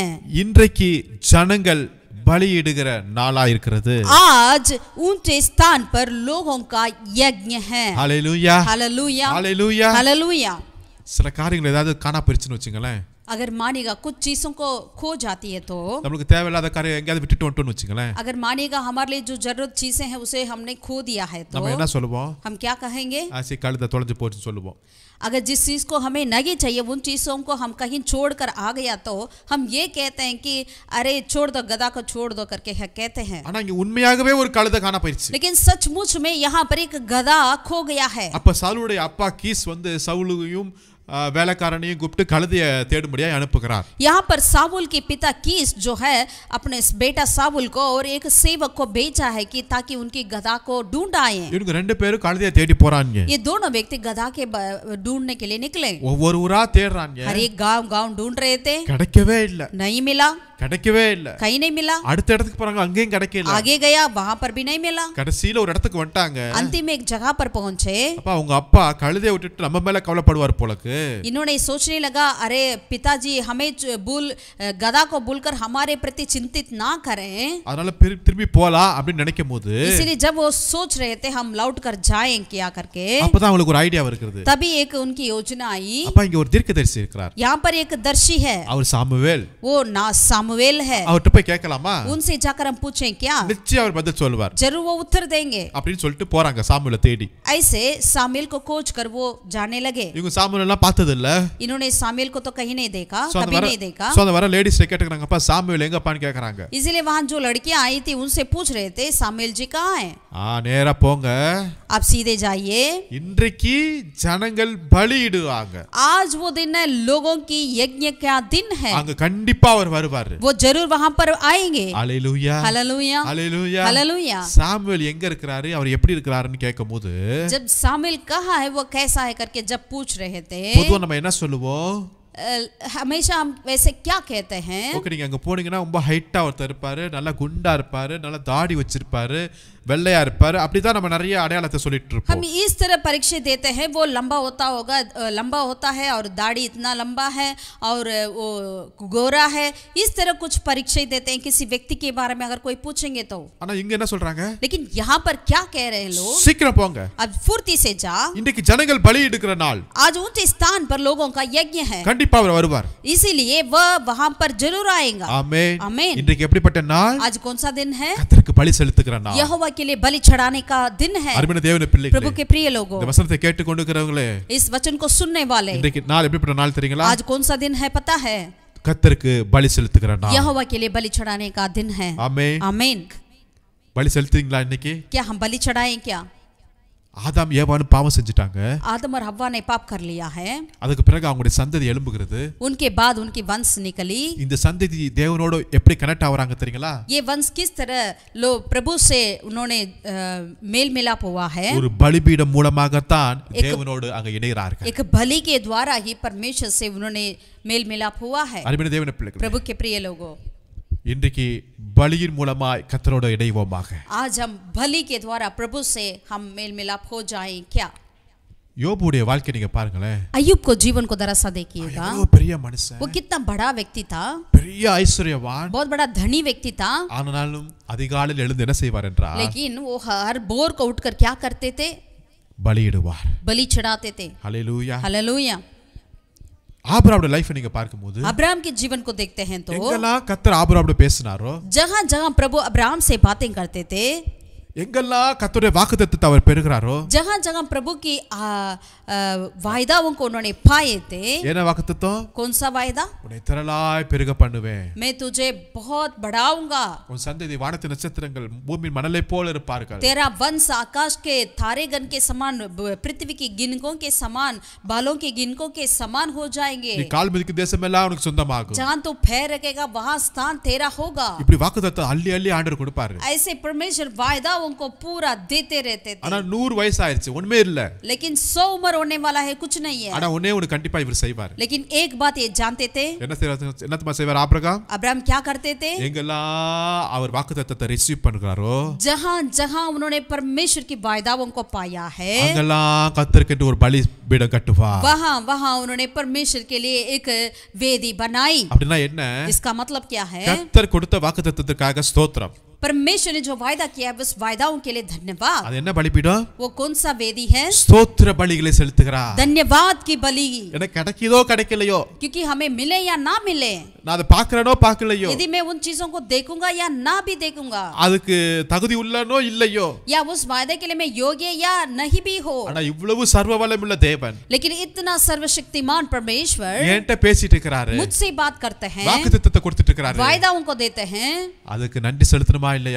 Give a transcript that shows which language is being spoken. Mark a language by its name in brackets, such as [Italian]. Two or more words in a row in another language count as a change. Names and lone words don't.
[Tamil] இன்றைக்கு ஜனங்கள் பலியிடுகிற நாளா இருக்கிறது. [Hindi] आज ऊंचे स्थान पर लोगों का यज्ञ है. [Tamil] ஹalleluya, [Hindi] हालेलूया, [Tamil] ஹalleluya. [Hindi] हालेलूया. [Tamil] சில காரியங்கள் ஏதாவது காணா போயிருச்சுன்னு வச்சுங்களேன். [Hindi] अगर मानेगा कुछ चीजों को खो जाती है तो, [Tamil] நமக்கு தேவையில்லாத காரியம் எங்கேயாவது விட்டுட்டு வந்துட்டோம்னு வச்சுங்களேன், [Hindi] अगर मानेगा हमारे लिए जो जरूरत चीजें हैं उसे हमने खो दिया है तो [Tamil] நம்ம என்ன சொல்லுவோம்? [Hindi] हम क्या कहेंगे? [Tamil] ஆசி கழுத தொலைஞ்சு போச்சுன்னு சொல்லுவோம். [Hindi] अगर जिस चीज को हमें नहीं चाहिए उन चीजों को हम कहीं छोड़कर आ गया तो हम ये कहते हैं कि अरे छोड़ दो, गधा को छोड़ दो करके कहते हैं. [Tamil] ஆனா இங்க உண்மையாகவே ஒரு கழுத காணா போயிருச்சு. [Hindi] लेकिन सचमुच में यहाँ पर एक गधा खो गया है. [Tamil] அப்ப சவுலுடைய அப்பா கீஸ் வந்து சவுலையும் வேலைக்காரனையும் கூப்பிட்டு கழுதைய தேடும்படியா அனுப்புகிறார். [Hindi] यहाँ पर सावुल के पिता कीस जो है अपने बेटा सावुल को और एक सेवक को भेजा है कि ताकि उनकी गधा को ढूंढ आए. [Tamil] இவங்க ரெண்டு பேரும் கழுதைய தேடி போறாங்க. [Hindi] ये दोनों व्यक्ति गधा के ढूंढने के लिए निकले. [Tamil] ஒவ்வொரு ஊரா தேடுறாங்க. [Hindi] हर एक गांव ढूंढ रहे थे, [Tamil] கிடைக்கவே இல்ல. [Hindi] नहीं मिला, [Tamil] கிடைக்கவே இல்ல. [Hindi] कहीं नहीं मिला. [Tamil] அடுத்த இடத்துக்கு போறாங்க, அங்கேயும் கிடைக்கல. [Hindi] आगे गया, वहां पर भी नहीं मिला. [Tamil] கடைசியில ஒரு இடத்துக்கு வந்துட்டாங்க. [Hindi] अंतिम में एक जगह पर पहुंचे. [Tamil] அப்ப அவங்க அப்பா கழுதைய விட்டுட்டு நம்ம மேல கவலைப்படுவார் போலக்கு. [Hindi] इन्होंने सोचने लगा, अरे पिताजी हमें गधा को भूलकर हमारे प्रति चिंतित ना करें. [Tamil] அதனால திரும்பி போலாம் அப்படின்னு நினைக்கும்போது, [Hindi] इसलिए जब वो सोच रहे थे हम लौट कर जाएं क्या करके, [Tamil] அப்பதான் அவங்களுக்கு ஒரு ஐடியா வருகிறது. [Hindi] तभी एक उनकी योजना आई. [Tamil] அப்ப இங்க ஒரு தீர்க்கதரிசி இருக்கிறார். [Hindi] यहाँ पर एक दर्शी है, [Tamil] அவர் சாமுவேல். [Hindi] वो ना सामुएल है. [Tamil] அவர்ட்ட போய் கேட்கலாமா? [Hindi] उनसे जाकर हम पूछें क्या? [Tamil] நிச்சயம் அவர் பதில் சொல்வார். [Hindi] जरूर वो उत्तर देंगे. [Tamil] அப்படின்னு சொல்லிட்டு போறாங்க சாமுவேலை தேடி. [Hindi] ऐसे सामुएल को खोज कर वो जाने लगे. [Tamil] இவங்க சாமுவேல் எல்லாம் பார்த்தது இல்ல. [Hindi] इन्होंने सामुएल को तो कहीं नहीं देखा, कभी नहीं देखा. [Tamil] சோ அந்த வர லேடிஸ் கேக்குறாங்கப்பா சாமுவேல் எங்கப்பான்னு கேக்குறாங்க. [Hindi] इसीलिए वहां जो लड़कियां आई थी उनसे पूछ रहे थे सामुएल जी कहाँ हैं? [Tamil] நேரா போங்க, [Hindi] आप सीधे जाइए, [Tamil] இன்றைக்கு ஜனங்கள் பலியிடுவாங்க. [Hindi] आज वो दिन है, लोगों की यज्ञ का दिन है. [Tamil] அங்க கண்டிப்பா அவர் வருவாரு. [Hindi] वो जरूर वहां पर आएंगे. [Tamil] ஹalleluya, [Hindi] हालेलूया, [Tamil] ஹalleluya, [Hindi] हालेलूया. [Tamil] சாமுவேல் எங்க இருக்கிறாரு, அவர் எப்படி இருக்கிறாருன்னு கேட்கும்போது, [Hindi] जब सामुएल कहाँ है, वो कैसा है करके जब पूछ रहे थे, [Tamil] பொதுவா நம்ம என்ன சொல்லுவோம்? [Hindi] हमेशा हम वैसे क्या कहते हैं? [Tamil] ஓகே, நீங்க அங்க போனீங்கன்னா ரொம்ப ஹைட்டா ஒருத்தர் இருப்பாரு, நல்லா குண்டா இருப்பாரு, நல்லா தாடி வச்சிருப்பாரு, வெள்ளையா இருப்பாரு. அப்படிதான் நம்ம நிறைய அடையாளத்தை சொல்லிட்டு [Hindi] हम [Tamil] இருப்போம். [Hindi] इस तरह परीक्षे देते हैं, वो लंबा होता होगा, लंबा होता है और दाढ़ी इतना लंबा है और वो गोरा है, इस तरह कुछ परीक्षे देते हैं किसी व्यक्ति के बारे में अगर कोई पूछेंगे तो। [Tamil] ஆனா இங்க என்ன சொல்றாங்க? [Hindi] लेकिन यहाँ पर क्या कह रहे हैं लोग? [Tamil] சீக்கிரம் போங்க, [Hindi] अब फुर्ती से जा, [Tamil] இன்னைக்கு ஜனங்கள் பலி எடுக்கிற நாள், [Hindi] आज ऊंचे स्थान पर लोगों का यज्ञ है, [Tamil] கண்டிப்பா அவர் வருவார். [Hindi] इसीलिए वह वहां पर जरूर आएगा। [Tamil] ஆமென். [Hindi] आमीन। [Tamil] இன்றைக்கு எப்படிப்பட்ட நாள்? [Hindi] आज कौन सा दिन है? [Tamil] கர்த்தருக்கு பலி செலுத்துகிற நாள். [Hindi] यहोवा के लिए बलि चढ़ाने का दिन है। [Tamil] அருமையான தேவனுடைய [Hindi] प्रभु [Tamil] பிள்ளைகளே, [Hindi] के प्रिय लोगों, [Tamil] இந்த வசனத்தை கேட்டுக்கொண்டிருக்கிறவங்களே, [Hindi] इस वचन को सुनने वाले, [Tamil] இன்றைக்கு நாள் எப்படிப்பட்ட நாள் தெரியுங்களா? [Hindi] आज कौन सा दिन है पता है? [Tamil] கர்த்தருக்கு பலி செலுத்துகிற நாள். [Hindi] यहोवा के लिए बलि चढ़ाने का दिन है। [Tamil] ஆமென். [Hindi] आमीन। [Tamil] பலி செலுத்துறீங்களா இன்னைக்கு? [Hindi] क्या हम बलि चढ़ाएं क्या? [Tamil] ஆதாம் ஏவாளும் பாவம் செஞ்சிட்டாங்க. [Hindi] आदम और हव्वा ने पाप कर लिया है, [Tamil] அதுக்கு பிறகு அவங்களுடைய சந்ததி எழும்புகிறது. [Hindi] उनके बाद उनकी वंश निकली। [Tamil] இந்த சந்ததி தேவனோடு எப்படி கனெக்ட் ஆவறாங்க தெரியுங்களா? [Hindi] ये वंश किस तरह लो प्रभु से उन्होंने मेल मिलाप हुआ है। [Tamil] ஒரு பலிபீடம் மூலமாகத்தான் தேவனோடு அங்க இணைகிறார்கள். [Hindi] एक बलि के द्वारा ही परमेश्वर से उन्होंने मेल मिलाप हुआ है। [Tamil] அருமையான தேவனுடைய பிள்ளைகளே, [Hindi] प्रभु के प्रिय लोगों, [Tamil] இன்றைக்கு பலியின் மூலமாய் கர்த்தரோடு இணைவோமாக. [Hindi] आज हम बलि के द्वारा प्रभु से हम मेल मिलाप हो जाएं क्या? [Tamil] யோபுடைய வாழ்க்கை நீங்க பாருங்களேன். [Hindi] अय्यूब को जीवन को जरा सा देखिएगा, [Tamil] எவ்வளவு பெரிய மனுஷன், [Hindi] वो कितना बड़ा व्यक्ति था, [Tamil] பெரிய ஐஸ்வர்யவான். [Hindi] बहुत बड़ा धनी व्यक्ति था, [Tamil] ஆனாலும் அதிகாலையில் எழுந்து என்ன செய்வார் என்றால் [Hindi] लेकिन वो हर भोर को उठकर क्या करते थे? [Tamil] பலியிடுவார். [Hindi] बलि चढ़ाते थे। [Tamil] ஹல்லேலூயா. [Hindi] हालेलुया। [Tamil] ஆபிரகாமுடைய லைஃப் நீங்க பார்க்கும்போது [Hindi] अब्राहम के जीवन को देखते हैं तो [Tamil] எங்கெல்லாம் கர்த்தர் ஆபிரகாமோடு பேசினாரோ, [Hindi] जहां जहां प्रभु अब्राहम से बातें करते थे, [Tamil] எங்கெல்லாம் கர்த்தருடைய வாக்குத்தத்தத்தை அவர் பெறுகிறாரோ, [Hindi] जहां जहां प्रभु की वायदाओं को उन्होंने पाए थे। [Tamil] என்ன வாக்குத்தத்தம்? [Hindi] कौन सा वायदा? [Tamil] உன்னை திரளாய் பெருக பண்ணுவேன், [Hindi] मैं तुझे बहुत बढ़ाऊंगा, [Tamil] உன் சந்ததி வானத்து நட்சத்திரங்கள் பூமியின் மணலை போல இருப்பார்கள், [Hindi] तेरा वंश आकाश के तारेगण के समान, पृथ्वी की गिनकों के समान, बालों के गिनकों के समान हो जाएंगे, [Tamil] நீ கால் மிதிக்கும் தேசமெல்லாம் உனக்கு சொந்தமாகும். [Hindi] जहां तू पैर रखेगा वहां स्थान तेरा होगा। [Tamil] இப்படி வாக்குத்தத்தம் அள்ளி அள்ளி ஆண்டவர் கொடுப்பாரு. [Hindi] ऐसे परमेश्वर वायदाओं को पूरा देते रहते थे। [Tamil] ஆனா 100 வயசு ஆயிருச்சு, ஒண்ணுமே இல்ல. [Hindi] लेकिन 100 उम्र होने वाला है, कुछ नहीं है। [Tamil] ஆனா ஒண்ணே ஒன்னு கண்டிப்பா இவர் செய்வார். [Hindi] लेकिन एक बात ये जानते थे, [Tamil] என்னத்தமா செய்வார் ஆபிரகாம்? [Hindi] अब्राहम क्या करते थे? [Tamil] எங்கெல்லாம் அவர் வாக்குத்தத்தத்தை ரிசீவ் பண்ணுகிறாரோ, [Hindi] जहां जहां उन्होंने परमेश्वर की वायदाओं को पाया है, [Tamil] அங்கெல்லாம் கர்த்தருக்கு ஒரு பலி பீடம் கட்டுவார். [Hindi] वहां वहां उन्होंने परमेश्वर के लिए एक वेदी बनाई। [Tamil] அப்படினா என்ன? [Hindi] इसका मतलब क्या है? [Tamil] கர்த்தர் கொடுத்த வாக்குத்தத்தத்துக்காக ஸ்தோத்திரம். [Hindi] परमेश्वर ने जो वायदा किया है उस वायदाओं के लिए धन्यवाद। [Tamil] அது என்ன பலிபீடம்? [Hindi] वो कौन सा वेदी है? [Tamil] ஸ்தோத்திர பலிகளை செலுத்துகிறார். [Hindi] धन्यवाद की बलि। [Tamil] எனக்கு கிடைக்குதோ கிடைக்கலையோ, [Hindi] क्योंकि हमें मिले या ना मिले, [Tamil] நான் அதை பார்க்கறனோ பார்க்கலையோ, [Hindi] यदि मैं उन चीजों को देखूंगा या ना भी देखूंगा, [Tamil] அதுக்கு தகுதி உள்ளனோ இல்லையோ, [Hindi] या उस वायदे के लिए मैं योग्य या नहीं भी हो, [Tamil] ஆனா இவ்வளவு சர்வ வல்லமையுள்ள தேவன் [Hindi] लेकिन इतना सर्वशक्तिमान परमेश्वर [Tamil] என்கிட்ட பேசிட்டு இருக்கிறாரு, [Hindi] मुझसे बात करते हैं, [Tamil] வாக்குத்தத்தத்தை கொடுத்துட்டு இருக்கிறாரு. [Hindi] वायदाओं को देते हैं, [Tamil] அதுக்கு நன்றி செலுத்தணுமா இல்லையா?